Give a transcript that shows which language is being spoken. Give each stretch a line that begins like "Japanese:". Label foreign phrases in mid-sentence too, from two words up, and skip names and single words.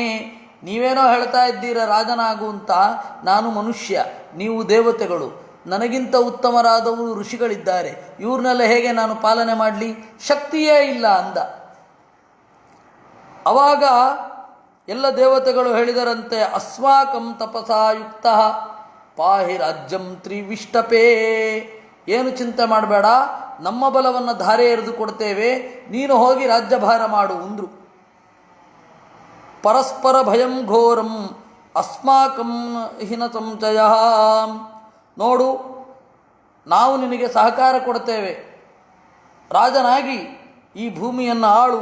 Kannada: ನೀವೇನೋ ಹೇಳ್ತಾ ಇದ್ದೀರ ರಾಜನಾಗು ಅಂತ, ನಾನು ಮನುಷ್ಯ, ನೀವು ದೇವತೆಗಳು, ನನಗಿಂತ ಉತ್ತಮರಾದವರು ಋಷಿಗಳಿದ್ದಾರೆ, ಇವ್ರನ್ನೆಲ್ಲ ಹೇಗೆ ನಾನು ಪಾಲನೆ ಮಾಡಲಿ? ಶಕ್ತಿಯೇ ಇಲ್ಲ ಅಂದ. ಆವಾಗ ಎಲ್ಲ ದೇವತೆಗಳು ಹೇಳಿದರಂತೆ,
Sanskrit: ಅಸ್ಮಾಕಂ ತಪಸಾಯುಕ್ತ ಪಾಹಿ ರಾಜ್ಯಂ ತ್ರಿವಿಷ್ಟಪೇ.
Kannada: ಏನು ಚಿಂತೆ ಮಾಡಬೇಡ, ನಮ್ಮ ಬಲವನ್ನು ಧಾರೆ ಎರೆದು ಕೊಡ್ತೇವೆ, ನೀನು ಹೋಗಿ ರಾಜ್ಯಭಾರ ಮಾಡು ಅಂದರು.
Sanskrit: ಪರಸ್ಪರ ಭಯಂ ಘೋರಂ ಅಸ್ಮಾಕಂ ಹಿನ ಸಂಚಯ.
Kannada: ನೋಡು, ನಾವು ನಿನಗೆ ಸಹಕಾರ ಕೊಡ್ತೇವೆ, ರಾಜನಾಗಿ ಈ ಭೂಮಿಯನ್ನು ಆಳು.